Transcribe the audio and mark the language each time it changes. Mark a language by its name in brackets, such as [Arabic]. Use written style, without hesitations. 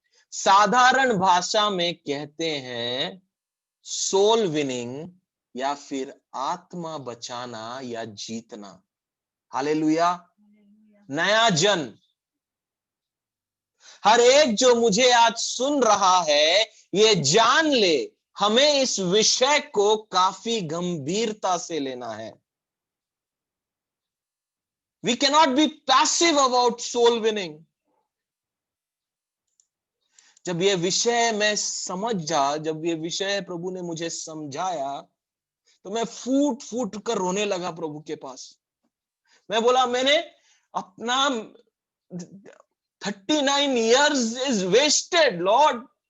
[Hindi] साधारण भाषा में कहते हैं सोल विनिंग, या फिर आत्मा बचाना या जीतना। हालेलुया। नया जन्म। हर एक जो मुझे आज सुन रहा है, ये जान ले, हमें इस विषय को काफी गंभीरता से लेना है। [English] We cannot be passive about soul winning. [Hindi] जब ये विषय मैं जब ये विषय प्रभु ने मुझे समझाया, तो मैं फूट फूट कर रोने लगा प्रभु के पास। मैं बोला, मैंने अपना 39 [English] years is wasted, Lord.